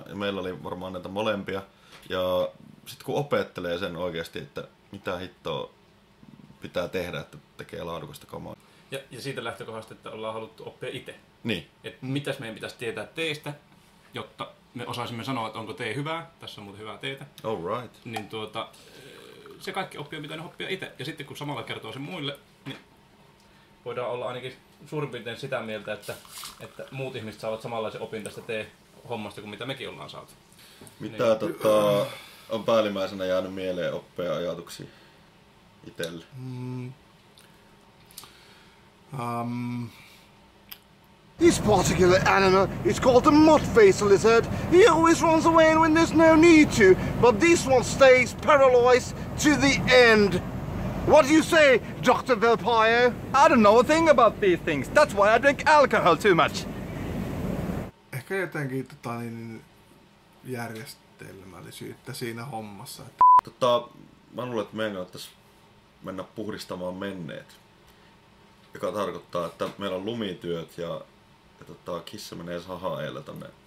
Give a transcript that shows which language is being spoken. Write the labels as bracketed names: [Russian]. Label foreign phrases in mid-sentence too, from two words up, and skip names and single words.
[Finnish] Ja meillä oli varmaan näitä molempia. Ja sit kun opettelee sen oikeasti, että mitä hittoa pitää tehdä, että tekee laadukasta kamaa. Ja siitä lähtökohdasta, että ollaan haluttu oppia itse. Niin. Että mitäs meidän pitäisi tietää teestä, jotta me osaisimme sanoa, että onko tee hyvää. Tässä on muuten hyvää teetä. [English] All right. [Finnish] Niin se kaikki oppi on pitänyt oppia itse. Ja sitten kun samalla kertoo sen muille, niin voidaan olla ainakin suurin piirtein sitä mieltä, että muut ihmiset saavat samanlaisen opin tästä tee-hommasta kuin mitä mekin ollaan saatu. Mitä on päällimmäisenä jäänyt mieleen oppeja ajatuksia itselle? [English] This particular animal is called the mud-faced lizard. He always runs away when there's no need to, but this one stays paralyzed to the end. What do you say, Dr. Velpaio? I don't know a thing about these things. That's why I drink alcohol too much. [Finnish] Ehkä jotenkin järjestelmällisyyttä siinä hommassa. Mä luulen, että meidän kannattaisi mennä puhdistamaan menneet. Joka tarkoittaa, että meillä on lumityöt ja kissa menee sahaeelle tonne järveen.